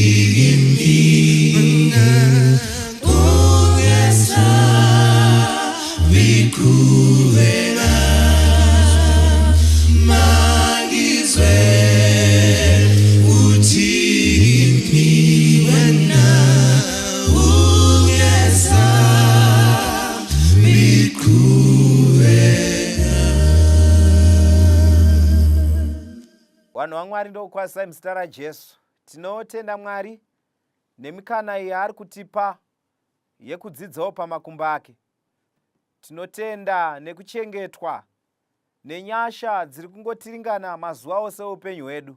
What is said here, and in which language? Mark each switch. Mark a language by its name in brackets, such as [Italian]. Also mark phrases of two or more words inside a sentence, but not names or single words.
[North Ndebele] kimi ungesabi kuwena mangizwe uthi kimi wena ungesabi kuwena. [Shona] Vanhu vaMwari ndokukwazisai muzita raJesu. Tinotenda Mwari nemikana iyi ari kutipa yekudzidzawo pamakumbo ake. Tinotenda nekuchengetwa nenyasha dziri kungotiringana mazuva ose oupenyu hwedu.